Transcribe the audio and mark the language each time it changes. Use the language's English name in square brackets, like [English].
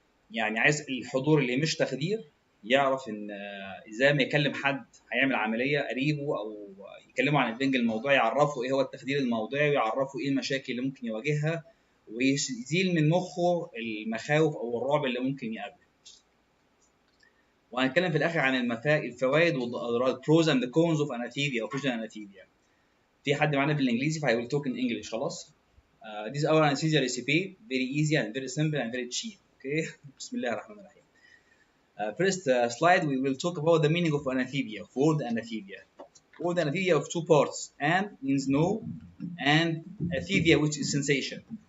[Arabic] يعني عايز الحضور اللي مش تخدير يعرف إن إزاي ما يكلم حد هيعمل عملية قريبه أو يكلمه عن البنج الموضعي، يعرفه إيه هو التخدير الموضعي ويعرفه إيه المشاكل اللي ممكن يواجهها ويزيل من مخه المخاوف أو الرعب اللي ممكن يقابله. وهنتكلم في الآخر عن الفوائد والأضرار [English] pros and cons of anesthesia [Arabic] أو [English] regional anesthesia. [Arabic] في حد معانا بالإنجليزي فهي [English] will talk in English [Arabic] خلاص. [English] This is our anesthesia recipe, very easy and very simple and very cheap. Okay. [Arabic] بسم الله الرحمن الرحيم. [English] First slide we will talk about the meaning of anesthesia. Word anesthesia. Word anesthesia of two parts. An means no and anesthesia which is sensation.